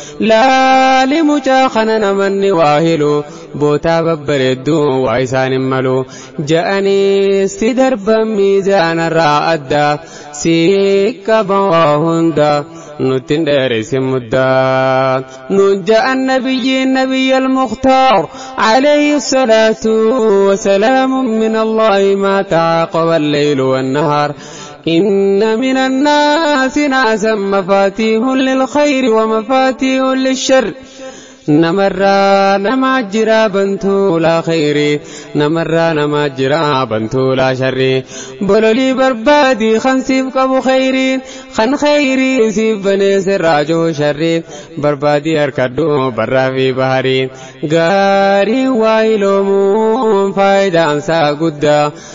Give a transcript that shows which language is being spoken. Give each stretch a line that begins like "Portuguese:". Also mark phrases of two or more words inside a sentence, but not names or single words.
Oromo: Laali mucaa kana namanni waa hilu, bootaa babbareedduu waa isaan hin malu, ja'anii si darban miizaanarraa adda, si qaba waa hunda, nuttin dheereysin muddaa. Nun ja'an nabiyyiin
Arabic: النبي المختار, عليه الصلاة والسلام من الله ما تعاقب الليل والنهار. إن من الناس ناسا مفاتيح للخير ومفاتيح للشر.
Oromo: Namarraa nama jira bantuu
Arabic: للخير,
Oromo: namarraa nama jira bantuu
Arabic: للشر.
Oromo: Bololii barbaadi kan siif qabu khayri, kan khayri siif banee sirraa joo sharri. Barbaadi harkadhu barraa fi bahari, gaarii waa iloomuun faayidaan isaa guddaa.